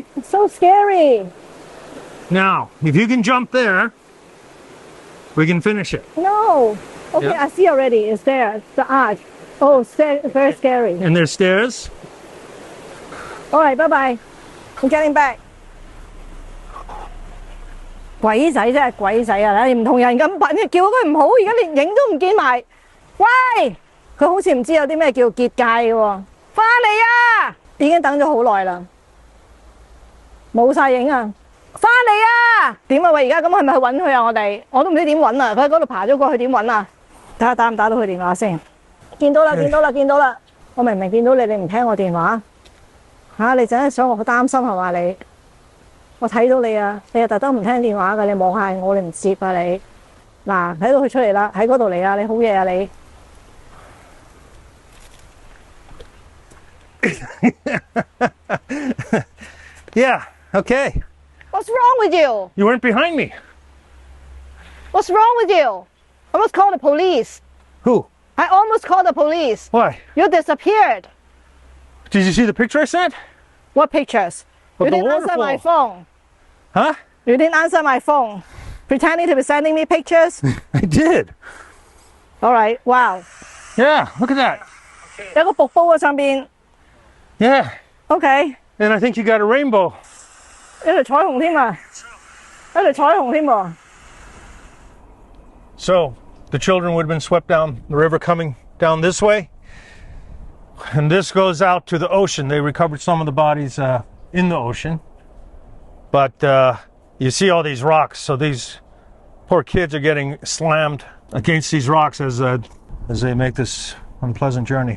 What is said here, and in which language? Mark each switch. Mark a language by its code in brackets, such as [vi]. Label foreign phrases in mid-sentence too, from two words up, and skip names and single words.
[en] It's so scary. Now, if you can jump there, we can finish it. No. Okay, Yeah. I see already. It's there. The arch. Oh, very scary. And there's stairs. All right, bye-bye. I'm getting back. [yue] 鬼仔真係鬼仔啊！你唔同人咁品，叫佢唔好，而家連影都唔見埋。喂，佢好似唔知有啲咩叫結界嘅喎。翻嚟啊！已經等咗好耐啦，冇晒影啊！翻嚟啊！點啊？喂，而家咁係咪去揾佢啊？我都唔知點揾啊！佢喺嗰度爬咗過去點揾啊？睇下打唔打到佢電話先。見到啦，見到啦，見到啦！我明明見到你，你唔聽我電話嚇？你真係想我好擔心係嘛你？我睇到你啊！你又特登唔聽電話㗎，你望下我，你唔接啊你。嗱，睇到佢出嚟啦，喺嗰度嚟啊！你好嘢啊你！ [en] Yeah, okay. What's wrong with you? You weren't behind me. What's wrong with you? I almost called the police. Who? I almost called the police. Why? You disappeared. Did you see the picture I sent? What pictures? Of You the didn't answer my waterfall. phone. Huh? You didn't answer my phone. Pretending to be sending me pictures. I did. All right. Wow. Yeah, look at that. [yue] 有個瀑布喺上邊。 [en] Yeah. Okay. And I think you got a rainbow. [yue] 有條彩虹添啊！有條彩虹添喎。 [en] So the children would have been swept down the river coming down this way. And this goes out to the ocean. They recovered some of the bodies in the ocean. But you see all these rocks. So these poor kids are getting slammed against these rocks as they make this unpleasant journey.